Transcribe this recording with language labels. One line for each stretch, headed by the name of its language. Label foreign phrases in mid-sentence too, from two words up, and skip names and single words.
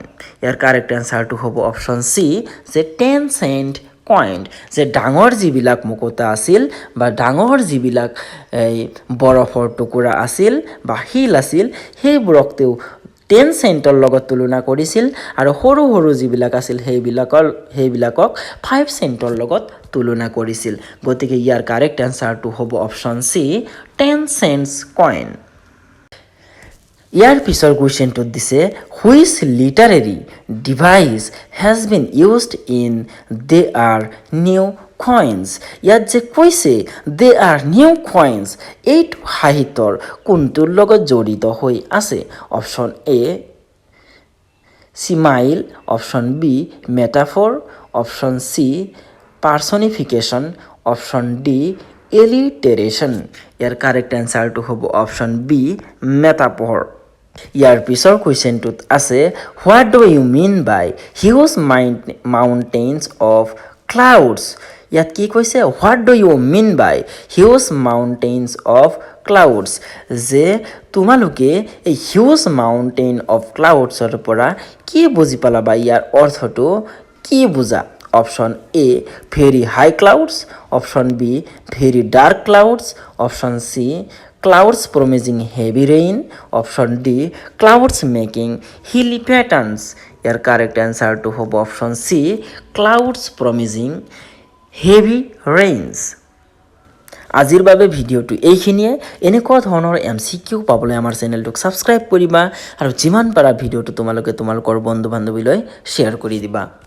Assamese: ইয়াৰ
English: correct answer
Assamese: হ'ব
English: option C
Assamese: যে 10
English: cent coin
Assamese: যে ডাঙৰ যিবিলাক মুকুতা আছিল বা ডাঙৰ যিবিলাক বৰফৰ টুকুৰা আছিল বা শিল আছিল সেইবোৰক তেওঁ 10 চেণ্টৰ লগত তুলনা কৰিছিল আৰু সৰু সৰু যিবিলাক আছিল সেইবিলাকক 5 চেণ্টৰ লগত তুলনা কৰিছিল গতিকে ইয়াৰ
English: correct answer
Assamese: হ'ব
English: option C 10 cents coin
Assamese: ইয়াৰ পিছৰ কুৱেশ্যনটোত দিছে
English: which literary device has been used in they are new coins
Assamese: ইয়াত যে কৈছে
English: they are new coins
Assamese: এইটো সাহিত্যৰ কোনটোৰ লগত জড়িত হৈ আছে
English: option A simile option B metaphor option C personification option D alliteration
Assamese: ইয়াৰ
English: correct answer
Assamese: হ'ব
English: option B metaphor
Assamese: ইয়াৰ পিছৰ কুৱেশ্যনটোত আছে
English: what do you mean by huge mountains of clouds
Assamese: ইয়াত কি কৈছে
English: what do you mean by huge mountains of clouds
Assamese: যে তোমালোকে এই
English: huge mountain of clouds
Assamese: পৰা কি বুজি পালা বা ইয়াৰ অৰ্থটো কি বুজা
English: option A very high clouds option B very dark clouds option C clouds promising heavy rain option D clouds making hilly patterns ইয়াৰ correct answer হ'ব option C clouds promising heavy rains
Assamese: আজিৰ বাবে ভিডিঅ'টো এইখিনিয়ে এনেকুৱা ধৰণৰ MCQ পাবলৈ আমাৰ চেনেলটোক সাবস্ক্ৰাইব কৰিবা আৰু যিমান পাৰা ভিডিঅ'টো তোমালোকৰ বন্ধু বান্ধৱীলৈ শ্বেয়াৰ কৰি দিবা